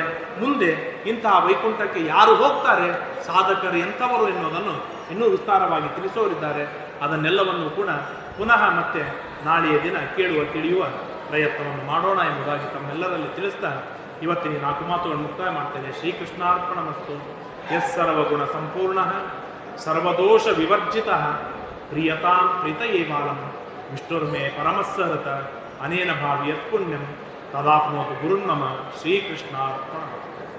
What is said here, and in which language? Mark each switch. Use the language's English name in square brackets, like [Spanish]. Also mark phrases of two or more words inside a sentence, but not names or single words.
[Kannada] ಮುಂದೆ ಇಂತಹ ವೈಕುಂಠಕ್ಕೆ ಯಾರು ಹೋಗ್ತಾರೆ, ಸಾಧಕರು ಎಂಥವರು ಎನ್ನುವುದನ್ನು ಇನ್ನೂ ವಿಸ್ತಾರವಾಗಿ ತಿಳಿಸೋರಿದ್ದಾರೆ. ಅದನ್ನೆಲ್ಲವನ್ನು ಕೂಡ ಪುನಃ ಮತ್ತೆ ನಾಳೆಯ ದಿನ ಕೇಳುವ ತಿಳಿಯುವ ಪ್ರಯತ್ನವನ್ನು ಮಾಡೋಣ ಎಂಬುದಾಗಿ ತಮ್ಮೆಲ್ಲರಲ್ಲಿ ತಿಳಿಸ್ತಾ ಇವತ್ತಿನ 4 ಮಾತುಗಳನ್ನು ಮುಕ್ತಾಯ ಮಾಡ್ತೇನೆ. ಶ್ರೀಕೃಷ್ಣಾರ್ಪಣಮಸ್ತು. [Sanskrit] यस् सर्वगुण सम्पूर्ण सर्वदोष विवर्जित प्रियतां प्रीतयेवालं विष्णुर्मे परमस्सहृत अनेन भावियत् पुण्यं तदाप्नोतु गुरुन्मम. [Kannada] ಶ್ರೀಕೃಷ್ಣಾರ್ಪಣ.